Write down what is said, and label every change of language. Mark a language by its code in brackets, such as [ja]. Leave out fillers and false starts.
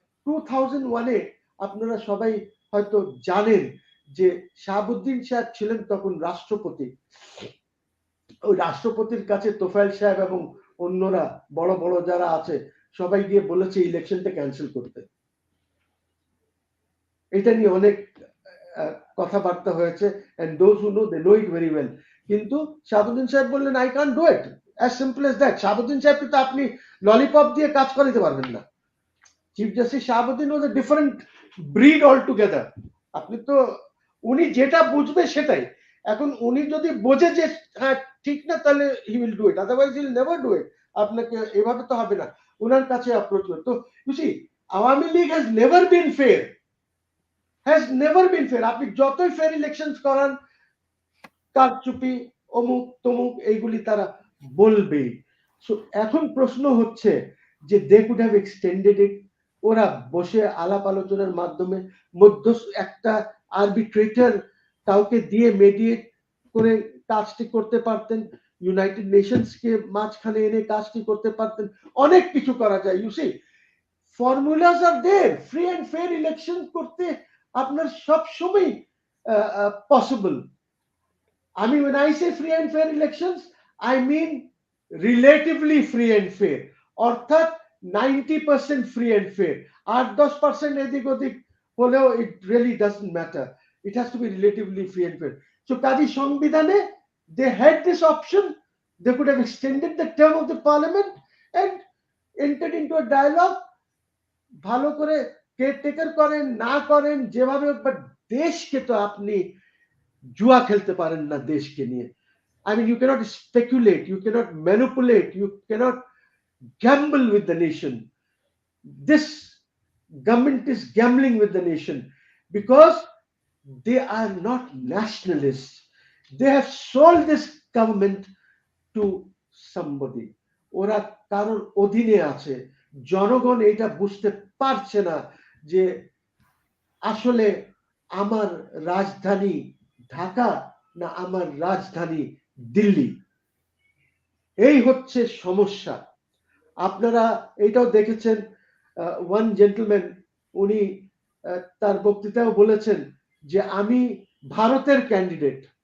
[bn] 2001-এ আপনারা সবাই হয়তো জানেন যে শাহাবুদ্দিন সাহেব ছিলেন তখন রাষ্ট্রপতি। ওই রাষ্ট্রপতির কাছে তোফায়েল সাহেব এবং অন্যরা বড় বড় যারা আছে সবাই গিয়ে বলেছে ইলেকশনটা ক্যান্সেল করতে। এটা নিয়ে অনেক কথাবার্তা হয়েছে, [en] and those who know they know it very well. [bn] কিন্তু শাহাবুদ্দিন সাহেব বললেন [en] I can't do it, as simple as that. [bn] Shahabuddin সাহেবকে তো আপনি ললিপপ দিয়ে কাজ করাতে পারবেন না। [en] Chief justice Shahabuddin was a different breed all together. [bn] আপনি তো, উনি যেটা বুঝবে সেটাই। এখন উনি যদি বোঝে যে হ্যাঁ ঠিক না, তাহলে [en] he will do it, [bn] otherwise he will never do it. আপনাকে এভাবে তো হবে না, ওনার কাছে অ্যাপ্রোচ করে। [en] তো you see, Awami League has never been fair, has never been fair. [bn] আপনি যতই ফেয়ার ইলেকশন করান, কারচুপি অমুক তমুক এইগুলি তারা বলবেই। সো এখন প্রশ্ন হচ্ছে যে [en] they could have extended it, [bn] ওরা বসে আলাপ আলোচনার মাধ্যমে মধ্য একটা আরবিট্রেটর কাউকে দিয়ে মেডিয়েট করে কাজটি করতে পারতেন, ইউনাইটেড নেশনস কে মাঝখানে এনে কাজটি করতে পারতেন, অনেক কিছু করা যায়। [en] you see, formulas are there, free and fair election [bn] করতে আপনার সব সময় possible. [en] I mean, when I say free and fair elections, I mean relatively free and fair. অর্থাৎ 90% free and fair. 8-10% [bn] এদিক ওদিক হলেও [en] it really doesn't matter. It has to be relatively free and fair. So কাজী সংবিধানে they had this option. They could have extended the term of the parliament and entered into a dialogue. [bn] ভালো করে caretaker করেন না করেন যেভাবে, [en] but [bn] দেশকে তো আপনি জুয়া খেলতে পারেন না দেশকে নিয়ে। [en] I mean, you cannot speculate, you cannot manipulate, you cannot gamble with the nation. This government is gambling with the nation because they are not nationalists. They have sold this government to somebody. [bn] ওরা কারোর অধীনে আছে। জনগণ এটা বুঝতে পারছে না যে আসলে আমার রাজধানী ঢাকা না আমার রাজধানী দিল্লি। এই হচ্ছে সমস্যা। আপনারা এটাও দেখেছেন, ওয়ান জেন্টলম্যান উনি তার বক্তৃতাও বলেছেন যে আমি ভারতের ক্যান্ডিডেট।